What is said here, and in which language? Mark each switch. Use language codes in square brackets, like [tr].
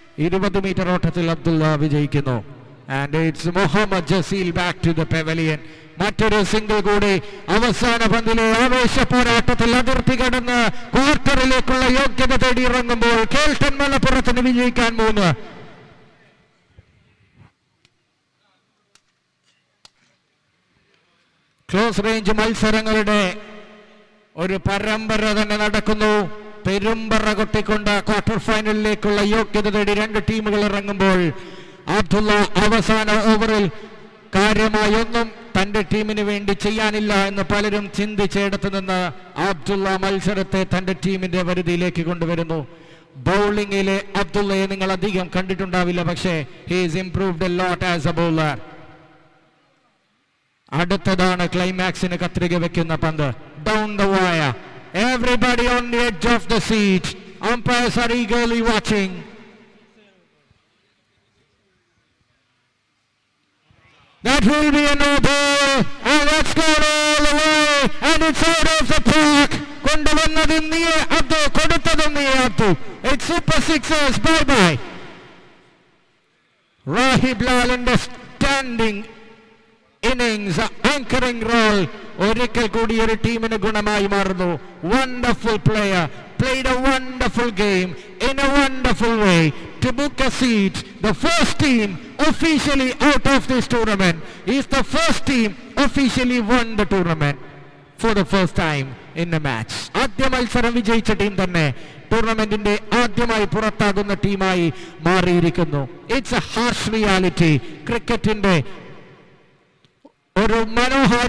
[ml] 20 meter ഓട്ടത്തിൽ അബ്ദുള്ള വിജയിക്കുന്നു. [en] And it's Mohammad Jasil back to the pavilion. [ml] മറ്റൊരു സിംഗിൾ കൂടി അവസാന പന്തിലെ ആവേശ പോരാട്ടത്തിൽ അതിർത്തി കടന്ന് ക്വാർട്ടറിലേക്കുള്ള യോഗ്യത തേടി ഇറങ്ങുമ്പോൾ കേൾട്ടൺ മലപ്പുറത്തിന് വിജയിക്കാൻ 3. ക്ലോസ് റേഞ്ച് മത്സരങ്ങളുടെ ഒരു പരമ്പര തന്നെ നടക്കുന്നു. പെരുമ്പറ കൊട്ടിക്കൊണ്ട് ക്വാർട്ടർ ഫൈനലിലേക്കുള്ള യോഗ്യത തേടി 2 ടീമുകൾ ഇറങ്ങുമ്പോൾ അബ്ദുള്ള അവസാന ഓവറിൽ കാര്യമായൊന്നും തന്റെ ടീമിന് വേണ്ടി ചെയ്യാനില്ല എന്ന് പലരും ചിന്തിച്ചെടുത്ത് നിന്ന് അബ്ദുള്ള മത്സരത്തെ തന്റെ ടീമിന്റെ പരിധിയിലേക്ക് കൊണ്ടുവരുന്നു. ബൗളിംഗിലെ അബ്ദുള്ളയെ നിങ്ങൾ അധികം കണ്ടിട്ടുണ്ടാവില്ല, പക്ഷേ [en] he is improved a lot as a bowler. [ml] അടുത്തതാണ് ക്ലൈമാക്സിന് കത്രിക വെക്കുന്ന പന്ത്. [en] Down the wire. Everybody on the edge of the seat. Umpires are eagerly watching. That will be a no ball, and that's gone all the way, and it's out of the park. [ml] കൊണ്ടുവന്നതും നീ അബ്ദു, കൊടുത്തതും നീ Abdu. [en] It's super sixers. Bye bye. Rahib Lal in the standing innings, anchoring role [ml] ഒരിക്കൽ കൂടി ഒരു ടീമിന് ഗുണമായി മാറുന്നു. [en] Wonderful player, played a wonderful game in a wonderful way to book a seat. The first team officially out of this tournament is the first team officially won the tournament for the first time in a match. [ml] ആദ്യ മത്സരം വിജയിച്ച team തന്നെ ടൂർണമെന്റിന്റെ ആദ്യമായി പുറത്താകുന്ന ടീമായി മാറിയിരിക്കുന്നു. [en] It's a harsh reality. [ml] ക്രിക്കറ്റിന്റെ ഒരു മനോഹാരി